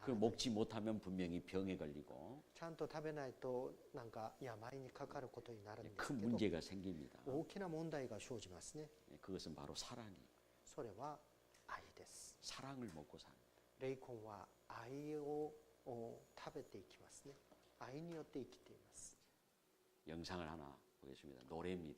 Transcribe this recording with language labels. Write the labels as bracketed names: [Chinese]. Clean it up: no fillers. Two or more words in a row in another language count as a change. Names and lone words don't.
[Korean] 그 [Japanese] らない。 [Korean] 먹지 못하면 분명히 병에 걸리고 [Japanese] ちゃんと食べないとなんか病にかかることになるんですけ [Korean] 큰 [Japanese] ど [Korean] 문제가 생깁니다. [Japanese] 大きな問題が生じますね。 [Korean] 그것은 바로 사랑이에요. [Japanese] それは愛です。 [Korean] 사랑을 먹고 사는. [Japanese] 霊魂は愛を食べていきますね。愛によって生きています。 [Korean] 영상을 하나 보겠습니다. 노래입니다.